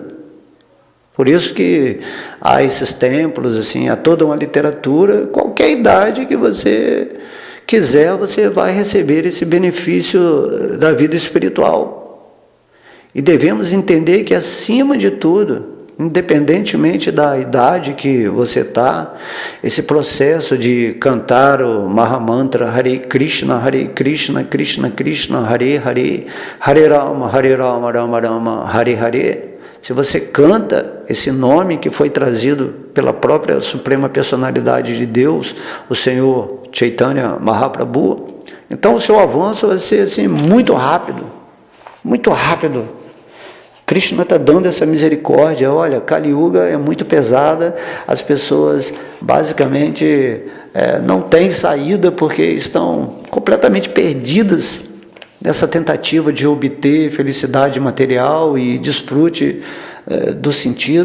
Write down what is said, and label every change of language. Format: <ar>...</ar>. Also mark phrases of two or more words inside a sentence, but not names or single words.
<pt>Por isso que há esses templos, assim, há toda uma literatura, qualquer idade que você quiser, você vai receber esse benefício da vida espiritual. E devemos entender que, acima de tudo, independentemente da idade que você está, esse processo de cantar o Mahamantra Hare Krishna, Krishna Krishna, Hare Hare, Hare Rama, Rama Rama, Hare Hare, se você canta esse nome que foi trazido pela própria Suprema Personalidade de Deus, o Senhor Chaitanya Mahaprabhu, então o seu avanço vai ser assim, muito rápido, muito rápido. Krishna está dando essa misericórdia. Olha, Kali Yuga é muito pesada, as pessoas basicamente não têm saída porque estão completamente perdidas nessa tentativa de obter felicidade material e desfrute dos sentidos.</pt>